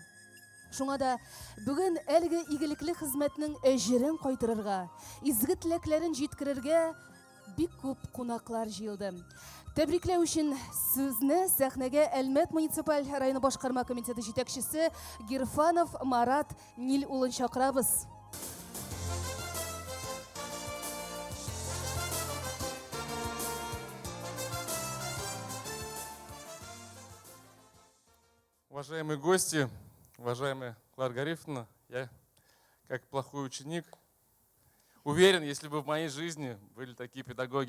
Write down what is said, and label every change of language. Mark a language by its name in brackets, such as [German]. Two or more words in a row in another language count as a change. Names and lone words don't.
[Tatar] Шуңа да бүген әлеге игелекле хезмәтнең әҗерен кайтырырга, изге теләкләрен җиткерергә бик күп кунаклар җыелды. Тәбрикләү өчен сезне сәхнәгә Әлмәт муниципаль районы башкарма комитеты җитәкчесе Гирфанов Марат Нил улын чакырабыз. [Russian] Уважаемые гости, уважаемая Клара Гарифовна, я, как плохой ученик, уверен, если бы в моей жизни были такие педагоги,